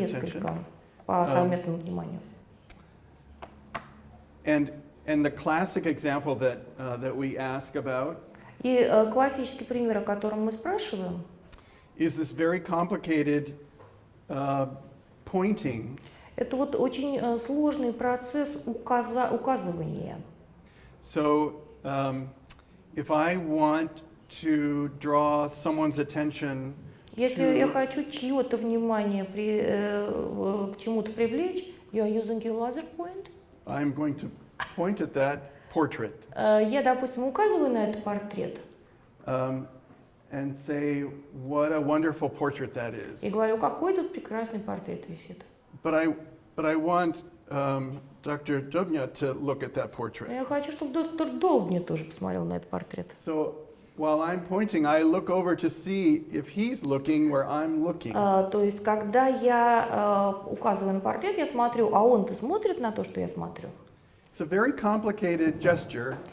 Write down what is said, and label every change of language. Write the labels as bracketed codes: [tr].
[ru] несколько по совместному вниманию. [en] And the classic example that we ask about [ru] И классический пример, о котором мы спрашиваем, [en] is this very complicated pointing. [ru] это вот очень сложный процесс указывания. [en] So if I want to draw someone's attention [ru] Если я хочу чье-то внимание к чему-то привлечь, [en] you are using your laser point. I'm going to point at that portrait [ru] Я, допустим, указываю на этот портрет [en] and say, what a wonderful portrait that is. [ru] и говорю, какой тут прекрасный портрет висит. [en] But I want Dr. Dubnya to look at that [ru] Но [en] portrait. [ru] я хочу, чтобы доктор Долбни тоже посмотрел на этот портрет. [en] So while I'm pointing, I look over to see if he's looking where I'm looking. [ru] То есть, когда я указываю на портрет, я смотрю, а он-то смотрит на то, что я смотрю. [en] It's a very complicated gesture